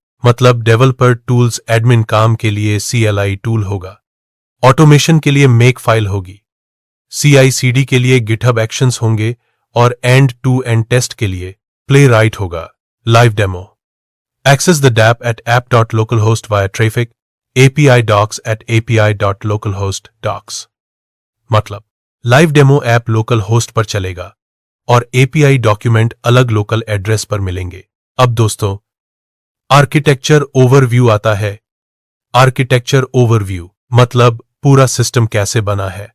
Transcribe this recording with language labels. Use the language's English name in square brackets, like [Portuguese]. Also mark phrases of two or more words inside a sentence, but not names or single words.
[Hindi] मतलब [English] developer tools admin [Hindi] काम के लिए [English] CLI tool [Hindi] होगा, ऑटोमेशन के लिए [English] make file [Hindi] होगी, CI/CD के लिए [English] GitHub Actions [Hindi] होंगे और [English] end to end test [Hindi] के लिए प्लेराइट होगा। [English] live demo, access the dapp at app.localhost via traffic, API docs at api.localhost docs। [Hindi] मतलब [English] live demo app local host [Hindi] पर चलेगा और [English] API document [Hindi] अलग [English] local address [Hindi] पर मिलेंगे। अब दोस्तों [English] architecture overview [Hindi] आता है। [English] architecture overview [Hindi] मतलब पूरा सिस्टम कैसे बना है।